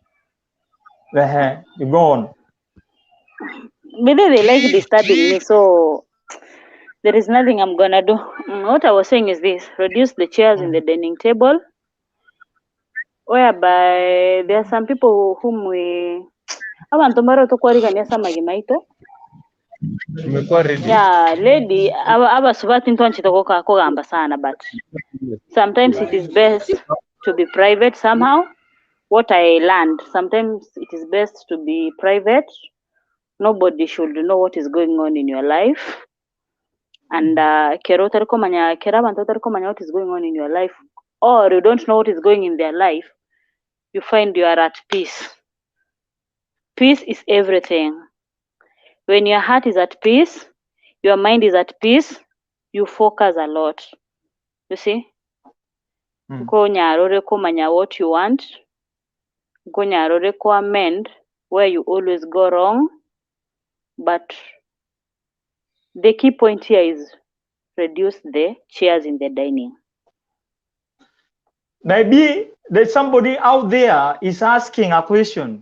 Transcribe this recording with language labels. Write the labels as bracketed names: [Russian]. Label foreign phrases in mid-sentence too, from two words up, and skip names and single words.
[English] You go on. Maybe they like disturbing me, so there is nothing I'm gonna do. What I was saying is this: reduce the chairs in the dining table, whereby there are some people whom we [Gusii] abantu mbaro tokwarigania samagimaito. [English] Yeah, lady, [Gusii] abasubati ntwanchitoko kugamba sana, [English] but sometimes it is best to be private somehow. What I learned, sometimes it is best to be private. Nobody should know what is going on in your life. And [Gusii] kera abantu tarikomanya [English] what is going on in your life, or you don't know what is going in their life, you find you are at peace. Peace is everything. When your heart is at peace, your mind is at peace, you focus a lot. You see? [Gusii] Go nyarore komanya [English] what you want. [Gusii] Go nyarore ko [English] amend where you always go wrong. But the key point here is reduce the chairs in the dining. Maybe there's somebody out there is asking a question.